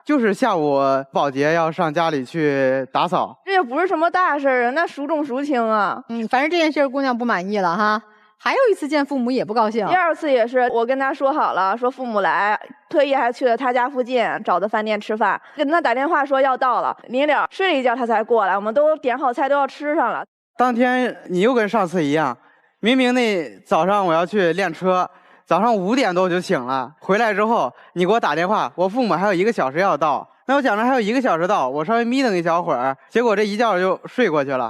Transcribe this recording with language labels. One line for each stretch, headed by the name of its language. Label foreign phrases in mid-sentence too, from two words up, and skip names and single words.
Chinese: 就是下午保潔要上家裡去打掃。這也不是什麼大事啊，那孰重孰輕啊？反正這件事姑娘不滿意了哈。還有一次見父母也不高興。第2次也是我跟他說好了，說父母來，特意還去了他家附近找的飯店吃飯，跟他打電話說要到了，臨了睡了一覺他才過來，我們都點好菜都要吃上了。當天你又跟上次一樣，明明那早上我要去練車，早上5點多就醒了，回來之後你給我打電話，我父母還有1個小時要到，那我想着還有1個小時到，我稍微眯瞪一小會兒，結果這一覺就睡過去了。